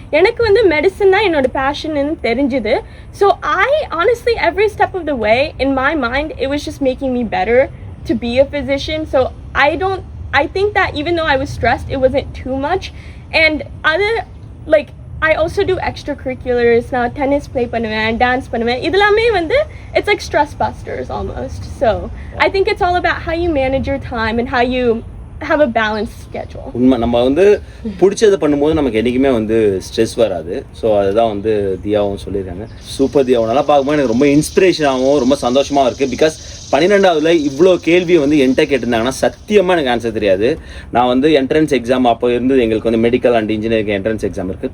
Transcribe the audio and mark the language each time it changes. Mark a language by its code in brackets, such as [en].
[ta] எனக்கு வந்து medicine தான் என்னோட passion ன்னு தெரிஞ்சது. [en] So I honestly, every step of the way, in my mind, it was just making me better to be a physician. So I think that even though I was stressed, it wasn't too much. And other, like, I also do extracurriculars. [ta] நான் tennis play பண்ணுவேன், dance பண்ணுவேன். இதெல்லாமே வந்து [en] it's like stress busters almost. So I think it's all about how you manage your time and how you have a balanced schedule. [ta] உண்மை, நம்ம வந்து பிடிச்சதை பண்ணும்போது நமக்கு என்றைக்குமே வந்து ஸ்ட்ரெஸ் வராது. ஸோ அதுதான் வந்து தியாவும் சொல்லியிருக்காங்க. சூப்பர் தியாவும் நல்லா பார்க்கும்போது எனக்கு ரொம்ப இன்ஸ்பிரேஷனாகவும் ரொம்ப சந்தோஷமாக இருக்குது. பிகாஸ் 12ஆவதுல இவ்வளோ கேள்வி வந்து என்கிட்ட கேட்டிருந்தாங்கன்னா சத்தியமாக எனக்கு ஆன்சர் தெரியாது. நான் வந்து என்ட்ரன்ஸ் எக்ஸாம் அப்போ இருந்து எங்களுக்கு வந்து medical and engineering entrance exam இருக்குது.